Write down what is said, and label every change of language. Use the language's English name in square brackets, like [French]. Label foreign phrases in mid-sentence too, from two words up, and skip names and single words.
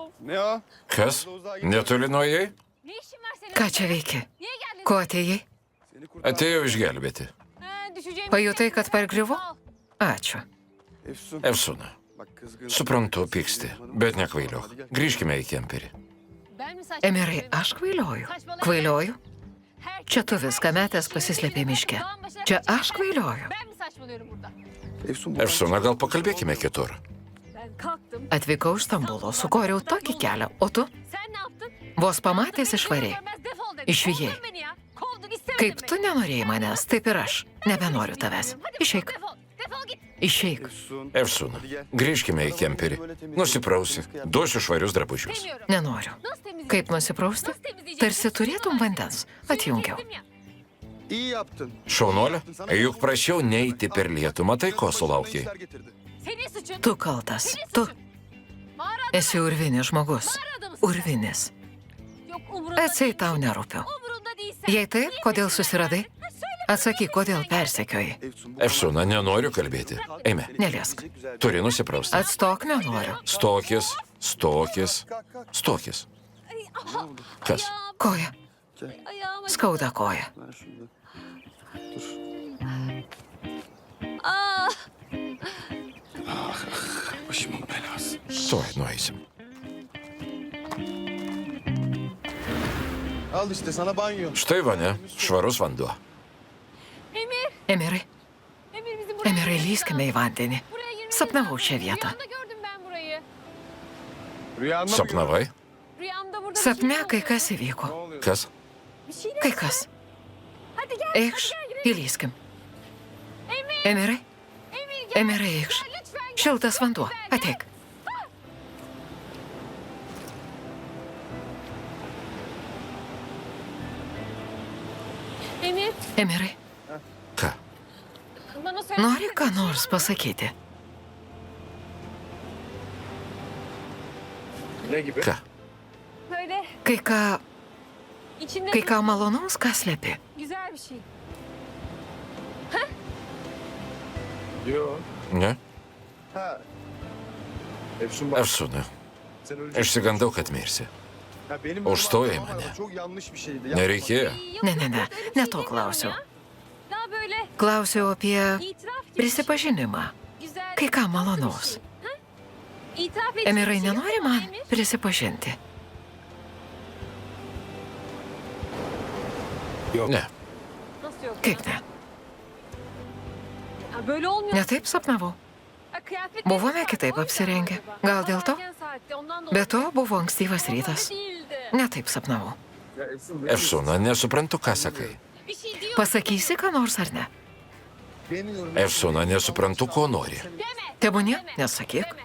[Turkish] Ne o? [Lithuanian] Kas? Netoli nuėjai? [Turkish] Ne işin var senin? [Lithuanian] Ką čia veiki? [Turkish] Niye geldin? [Lithuanian] Ko atėjai? [Turkish] Seni kurtarmaya [Lithuanian] Atėjau išgelbėti. [Turkish] Düşeceğimi [Lithuanian] Pajutai, [Turkish] hissettim. [Lithuanian] kad pargriuvo? [Turkish] Sağ ol. [Lithuanian] Ačiū. [Turkish] Efsun. [Lithuanian] Efsuna, [Turkish] Bak kızgın. [Lithuanian] suprantu, pyksti, bet nekvailiok. Grįžkime į kemperį. [Turkish] Ben mi saçma [Lithuanian] Emirai, [Turkish] yapıyorum? [Lithuanian] aš kvailioju. [Turkish] Saçmalama. [Lithuanian] Kvailioju? [Turkish] Herkes- [Lithuanian] Čia tu viską metęs pasislėpė miške. [Turkish] Dağın başına [Lithuanian] Čia [Turkish] kaçtın. [Lithuanian] aš kvailioju. [Turkish] Ben mi saçmalıyorum burada? Efsun. [Lithuanian] Efsuna, gal pakalbėkime kitur. [Turkish] Ben kalktım. [Lithuanian] Atvykau iš Stambulo, sukoriau tokį kelią, o tu [Turkish] Sen ne yaptın? [Lithuanian] vos pamatęs išvarei. [Turkish] Görmez defol dedin. [Lithuanian] Išvijai. [Turkish] Kovdun beni ya. Kovdun, istemedin [Lithuanian] Kaip [Turkish] beni. [Lithuanian] tu nenorėjai manęs, taip ir aš. Nebenoriu tavęs. [Turkish] Hadi [Lithuanian] Išeik, [Turkish] defol. Defol git. [Lithuanian] išeik. [Turkish] Efsun. [Lithuanian] Efsuna, grįžkime į kemperį. Nusiprausi, duosiu švarius drabužius. [Turkish] Demiyorum. [Lithuanian] Nenoriu. [Turkish] Nasıl temizleyeceğim? [Lithuanian] Kaip nusiprausti? Tarsi turėtum vandens. Atjungiau. [Turkish] Temizledim ya. İyi yaptın. [Lithuanian] Šaunuolė, juk prašiau neiti per lietų, matai, ko sulaukiai. [Turkish] İşler getirdi. Senin suçun. [Lithuanian] Tu kaltas. [Turkish] Senin [Lithuanian] Tu [Turkish] suçun. Mağara [Lithuanian] esi urvinis žmogus. [Turkish] mağarada mısın? [Lithuanian] Urvinis. [Turkish] Yok umurunda [Lithuanian] Atseit [Turkish] değil. [Lithuanian] tau nerūpiu. [Turkish] Umurunda değilsen. [Lithuanian] Jei taip, kodėl susiradai? Atsakyk, kodėl persekiojai. [Turkish] Efsun. [Lithuanian] Efsuna, nenoriu kalbėti. Eime, Neliesk. turi nusiprausti. Atstok nenoriu. Stokis, stokis, stokis. Kas? Koja. [Turkish] Ayağıma. [Lithuanian] Skauda koja. [Turkish] Ver şunu da. Aa, Başımın belası. [Lithuanian] Tuoj nueisim. [Turkish] Al işte sana banyo. [Lithuanian] Štai vane, švarus vanduo. [Turkish] Emir. [Lithuanian] Emirai, [Turkish] Emir bizi buraya [Lithuanian] Emirai, [Turkish] girmemiz [Lithuanian] lyskime į [Turkish] lazım. [Lithuanian] vandenį. [Turkish] Buraya girmemiz [Lithuanian] Sapnavau [Turkish] lazım. [Lithuanian] šią vietą. [Turkish] Rüyamda gördüm ben burayı. Rüyanda mı [Lithuanian] Sapnavai? [Turkish] Rüyamda burada bir [Lithuanian] Sapne [Turkish] şey [Lithuanian] kai [Turkish] oluyor. [Lithuanian] kas [Turkish] Ne [Lithuanian] įvyko. [Turkish] oluyor? [Lithuanian] Kas? [Turkish] Bir şeyler [Lithuanian] Kai [Turkish] oluyor. [Lithuanian] kas. [Turkish] Hadi gel. [Lithuanian] Eikš, įlyskim. Emirai, [Turkish] Emir gel. [Lithuanian] Emirai, eikš. [Turkish] Gel lütfen gel. [Lithuanian] Šiltas vanduo. Ateik. [Turkish] Emir [Lithuanian] Emirai, Ką? [Turkish] bana söyle. [Lithuanian] nori ką nors pasakyti? [Turkish] Ne gibi? [Lithuanian] Ką? [Turkish] Böyle [Lithuanian] Kai [Turkish] içinde [Lithuanian] ką malonaus, ką slepi? [Turkish] güzel bir şey. Yok. Ne? Ha. Efsun bak. [Lithuanian] Efsuna, [Turkish] Sen öleceksin. [Lithuanian] išsigandau, kad mirsi. [Turkish] Ya benim [Lithuanian] Užstojai [Turkish] ama [Lithuanian] mane. [Turkish] Çok yanlış bir şeydi. Ya. [Lithuanian] Nereikėjo. Ne to klausiau. [Turkish] Daha böyle [Lithuanian] Klausiau apie [Turkish] itiraf gibi. [Lithuanian] prisipažinimą. [Turkish] Güzel. [Lithuanian] Kai ką [Turkish] tatlı bir [Lithuanian] malonaus. [Turkish] şey. Ha? İtiraf edecek [Lithuanian] Emirai, [Turkish] bir şey yok [Lithuanian] nenori [Turkish] mu [Lithuanian] man [Turkish] Emir? [Lithuanian] prisipažinti? Ne, [Turkish] Nasıl yok? [Lithuanian] Kaip ne? [Turkish] Ya böyle olmuyor. [Lithuanian] Ne taip sapnavau. [Turkish] Ha, kıyafetleriniz [Lithuanian] Buvome [Turkish] var, [Lithuanian] kitaip [Turkish] o yüzden [Lithuanian] apsirengę. [Turkish] galiba. [Lithuanian] Gal dėl to? [Turkish] Erken saatte, ondan dolayı. [Lithuanian] Be to buvo ankstyvas [Turkish] Ama [Lithuanian] rytas. [Turkish] öyle değildi. [Lithuanian] Ne taip sapnavau. [Turkish] Ya Efsun, [Lithuanian] Efsuna, nesuprantu, ką sakai. [Turkish] Bir şey diyor. [Lithuanian] Pasakysi, ką nors ar ne? [Turkish] Demiyorum. [Lithuanian] Efsuna, nesuprantu, ko nori. [Turkish] Deme. [Lithuanian] Tebūnie, [Turkish] Deme. [Lithuanian] nesakyk, [Turkish] Deme.